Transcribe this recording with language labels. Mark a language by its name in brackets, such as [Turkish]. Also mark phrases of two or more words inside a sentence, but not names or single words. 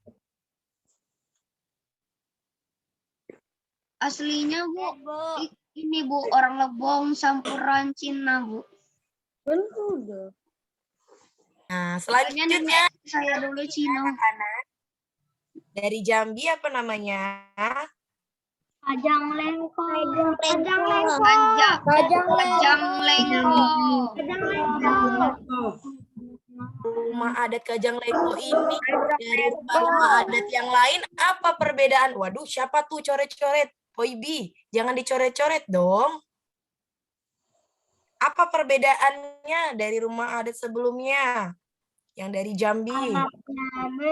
[Indonesian] Aslinya, Bu. Ini, Bu. Orang Lebong, campuran Cina, Bu. Nah, Soalnya selanjutnya nenek saya dulu Cina. dari Jambi apa namanya? Kajang lengko. Kajang lengko. Kajang lengko. Rumah adat Kajang Lengko ini dari rumah adat yang lain apa perbedaan? Waduh, siapa tuh coret-coret? Poibi, jangan dicoret-coret dong. Apa perbedaannya dari rumah adat sebelumnya? Yang dari Jambi.